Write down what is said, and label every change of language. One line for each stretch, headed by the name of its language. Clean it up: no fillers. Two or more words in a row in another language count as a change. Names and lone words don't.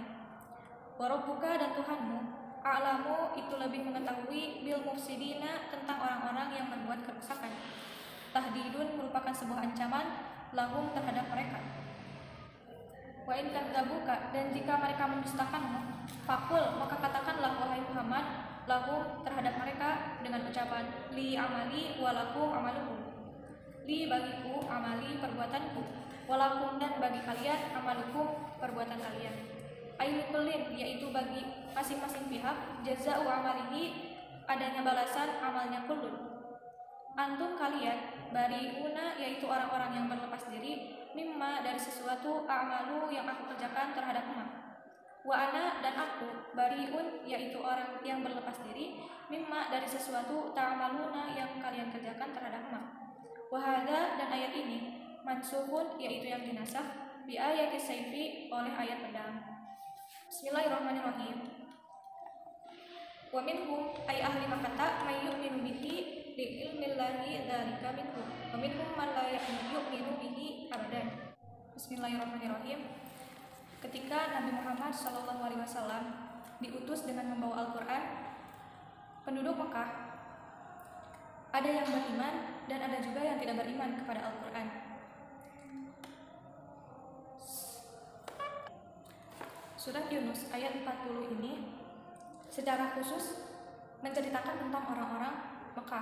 Arabic: وربك,
Indonesian: dan Tuhanmu, a'lamu, itu lebih mengetahui,
Arabic: بالمفسدين,
Indonesian: tentang orang-orang yang berbuat kerusakan. Tahdidun, merupakan sebuah ancaman, lahum, terhadap mereka.
Arabic: وإن كذبوك,
Indonesian: dan jika mereka mendustakanmu, fakul, maka katakanlah wahai Muhammad, lahum, terhadap mereka, dengan ucapan
Arabic: لي عملي ولكم عملكم.
Indonesian: Li, bagiku, amali, perbuatanku, walakum, dan bagi kalian, amalukum, perbuatan kalian. Ayyukullin, yaitu bagi masing-masing pihak,
Arabic: جزاء عمله,
Indonesian: adanya balasan amalnya kullun. Antum, kalian, bari'una, yaitu orang-orang yang berlepas diri, mimma, dari sesuatu, a'malu, yang aku kerjakan terhadap emak.
Arabic: وأنا,
Indonesian: dan aku, bari'un, yaitu orang yang berlepas diri, mimma, dari sesuatu, ta'maluna, yang kalian kerjakan terhadap emak.
Arabic: وهذا,
Indonesian: dan ayat ini, mansukhun, yaitu yang dinasakh,
Arabic: بآية السيف,
Indonesian: oleh ayat pedang.
Arabic: Bismillahirrahmanirrahim. ومنهم أي أهل مكة من يؤمن به لعلم الله ذلك منهم ومنهم من لا يؤمن به أبدا.
Indonesian: Bismillahirrahmanirrahim. Ketika Nabi Muhammad SAW diutus dengan membawa Al-Quran, penduduk Mekah ada yang beriman dan ada juga yang tidak beriman kepada Al-Quran. Surat Yunus ayat 40 ini secara khusus menceritakan tentang orang-orang Mekah.